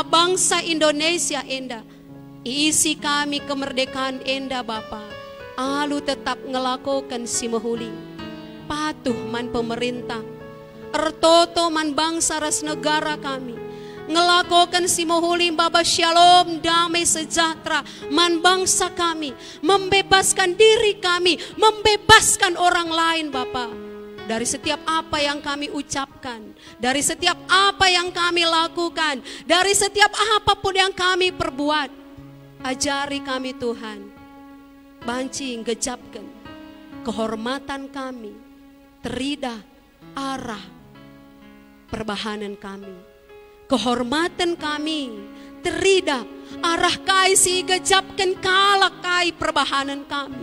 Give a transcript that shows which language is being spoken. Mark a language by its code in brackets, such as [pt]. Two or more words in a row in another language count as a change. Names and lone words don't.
[btx] bangsa Indonesia enda, isi kami kemerdekaan enda Bapa, lalu tetap ngelakukan si mahuli, patuh man pemerintah, ertoto man bangsa ras negara kami, ngelakukan si mahuli Bapa shalom [id] damai sejahtera [btx] man bangsa kami, [id] membebaskan diri kami, membebaskan orang lain Bapa. Dari setiap apa yang kami ucapkan, dari setiap apa yang kami lakukan, dari setiap apapun yang kami perbuat. Ajari kami Tuhan, [btx] banci ngejapkan kehormatan kami, teridah arah perbahanan kami, kehormatan kami, teridah arah kai si gejapkan kalak kai perbahanan kami.